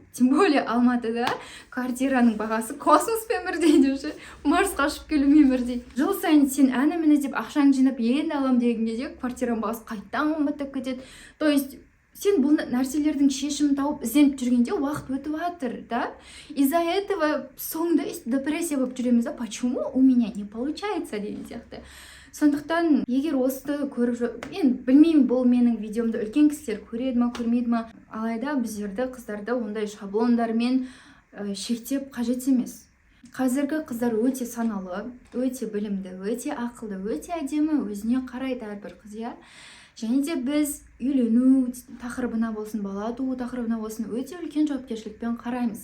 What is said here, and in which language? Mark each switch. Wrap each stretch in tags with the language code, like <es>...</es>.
<ru>Тем более</ru> <kk>Алматыда квартираның бағасы космоспен бірдей деуші, Марсқа ұшып келумен бірдей. Жыл сайын сен әні-міне деп ақшаңды жинап енді алам деген кезде квартираның бағасы қайттан қымбаттап кетеді.</kk> <ru>То есть</ru> <kk>сен бұл нәрселердің шешімін тауып ізденіп жүргенде уақыт өтіп жатыр, да?</kk> <ru>Из-за этого</ru> <kk>соңында депрессия болып жүреміз, да?</kk> <ru>Почему у меня не получается</ru> <kk>деген сияқты. Сондықтан, егер осыны көріп, мен білмеймін, бұл менің видеомды үлкен кісілер көреді ма, көрмейді ма, алайда біздерді, қыздарды ондай шаблондармен шектеп қажет емес. Қазіргі қыздар өте саналы, өте білімді, өте ақылды, өте әдемі, өзіне қарайды әрбір қыз, және де біз үйлену тақырыбына болсын, бала туу тақырыбына болсын, өте үлкен жауапкершілікпен қараймыз.</kk>